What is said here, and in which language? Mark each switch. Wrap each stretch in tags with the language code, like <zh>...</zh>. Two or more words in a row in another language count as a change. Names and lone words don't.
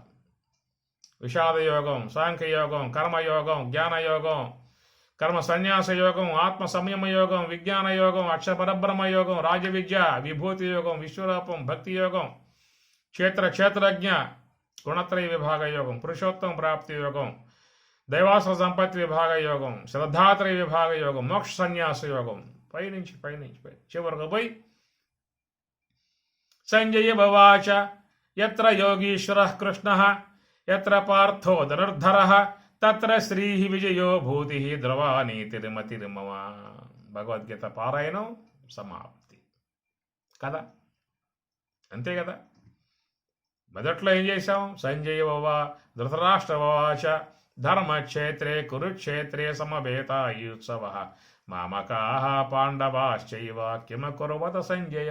<te>విషాదయోగం, సాంఖ్యయోగం, కర్మయోగం, జ్ఞానయోగం, కర్మ సన్యాస యోగం, ఆత్మ సంయమ యోగం, విజ్ఞాన యోగం, అక్షపరబ్రహ్మ యోగం, రాజవిద్య, విభూతి యోగం, విశ్వరూపం, భక్తి యోగం, క్షేత్రజ్ఞ, గుణత్రయ విభాగ యోగం, పురుషోత్తమ ప్రాప్తి యోగం, దైవాస సంపత్తి విభాగ యోగం, శ్రద్ధాత్రయ విభాగ యోగం, మోక్ష సన్యాస యోగం, పైనుంచి చివరకు పోయి</te> <sa>సంజయ భవాచ యత్ర యోగీశ్వరః కృష్ణః యత్ర పార్థో ధనుర్ధరః తత్ర శ్రీ విజయో భూతి ధ్రువాని తిరుమతిర్మమ.</sa> <te>భగవద్గీత పారాయణం సమాప్తి. కదా, అంతే కదా. మొదట్లో ఏం చేశాం?</te> <sa>సంజయవ ధృతరాష్ట్రవాచ ధర్మక్షేత్రే కురుక్షేత్రే సమవేతాయుత్సవ మామకాహ పాండవాశ్చైవ కిమకుర్వత సంజయ.</sa>